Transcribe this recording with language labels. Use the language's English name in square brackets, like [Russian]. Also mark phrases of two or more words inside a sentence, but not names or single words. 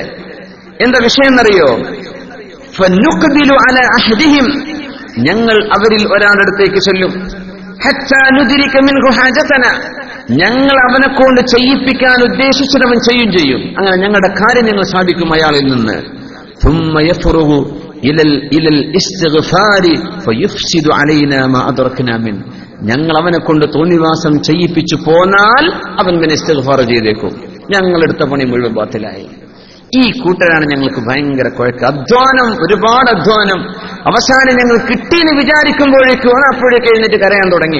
[Malayalam] എന്താ വിഷയം എന്നറിയോ? [Arabic] فنقبل على أحدهم, [Malayalam] ഞങ്ങൾ അവരിൽ ഒരാളുടെ അടുത്തേക്ക് ചെല്ലും. [Arabic] حتى ندرك منه حاجتنا, [Malayalam] ഞങ്ങൾ അവനെ കൊണ്ട് ചെയ്യിപ്പിക്കാൻ ഉദ്ദേശിച്ചവൻ ചെയ്യും. അങ്ങനെ ഞങ്ങളുടെ കാര്യം ഞങ്ങൾ സാധിക്കും അയാളിൽ നിന്ന്. [Arabic] ثم يفرغ الى الاستغفار فيفسد علينا ما ادركنا منه, [Malayalam] ഞങ്ങൾ അവനെ കൊണ്ട് തോന്നിവാസം ചെയ്യിപ്പിച്ചു പോന്നാൽ അവൻ പിന്നെ ഇസ്തിഗ്ഫാർ ചെയ്തേക്കും. ഞങ്ങളെടുത്ത പണി മുഴുവൻ ബാത്തിലായി. ഈ കൂട്ടരാണ് ഞങ്ങൾക്ക് ഭയങ്കര കുഴക്ക്. അധ്വാനം, ഒരുപാട് അധ്വാനം. അവസാനം ഞങ്ങൾ കിട്ടിയെന്ന് വിചാരിക്കുമ്പോഴേക്കും അപ്പോഴേക്ക് എഴുന്നേറ്റ് കരയാൻ തുടങ്ങി.